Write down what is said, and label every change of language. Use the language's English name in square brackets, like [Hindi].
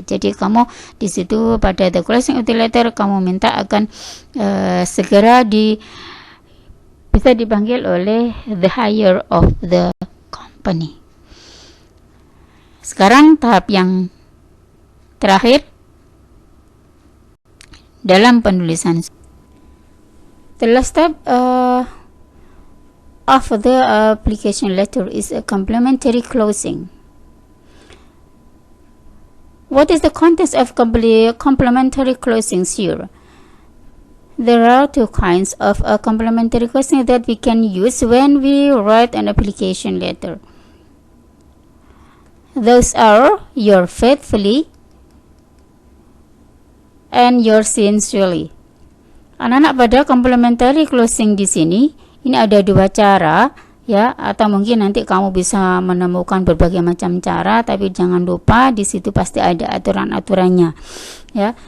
[Indonesian] Jadi kamu di situ pada [English] the closing of the letter [Indonesian] kamu minta akan segera bisa dipanggil oleh [English] the higher of the company. [Indonesian] Sekarang tahap yang terakhir dalam penulisan. [English] The last step of the application letter is a complimentary closing. What is the context of complementary closings here? There are two kinds of complementary closing that we can use when we write an application letter. Those are your faithfully and your sincerely. [Indonesian] Anak-anak, pada complementary closing di sini ini ada dua cara, ya, atau mungkin nanti kamu bisa menemukan berbagai macam cara, tapi jangan lupa di situ pasti ada aturan-aturannya, ya.